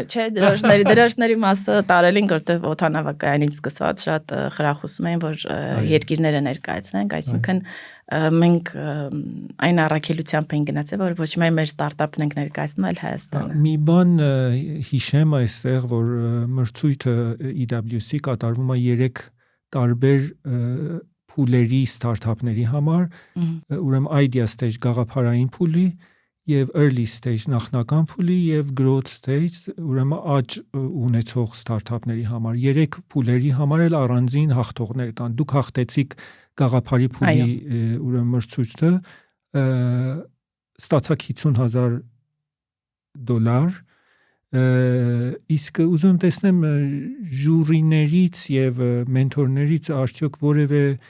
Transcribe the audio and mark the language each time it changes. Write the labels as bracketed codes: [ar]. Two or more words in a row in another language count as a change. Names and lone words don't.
[hy] Չէ, դրոշների մասը տարել ենք, որտեղ օդանավակայանից սկսած շատ խրախուսում էին, որ երկիրները ներկայացնենք, այսինքն մենք այն առաքելությամբ ենք գնացել, որ ոչ միայն մեր ստարտափն ենք ներկայացնում, այլ Հայաստանը։ Մի բան հիշեմ այստեղ, որ մրցույթը EWC կատարվում է 3 տարբեր փուլերի ստարտափների համար, ուրեմն [en] Idea Stage [hy] գաղափարային փուլի եւ [en] early stage [hy] նախնական փուլի եւ [en] growth stage, [hy] ուրեմն աճ ունեցող ստարտափների համար 3 փուլերի համար էլ առանձին հաղթողներ կան։ Դուք հաղթեցիք գաղափարի փուլի ուրեմն մրցույթը, ստացաք $50,000, Իսկ ուզում եմ տեսնեմ ժյուրիներից եւ մենթորներից արդյոք որևէ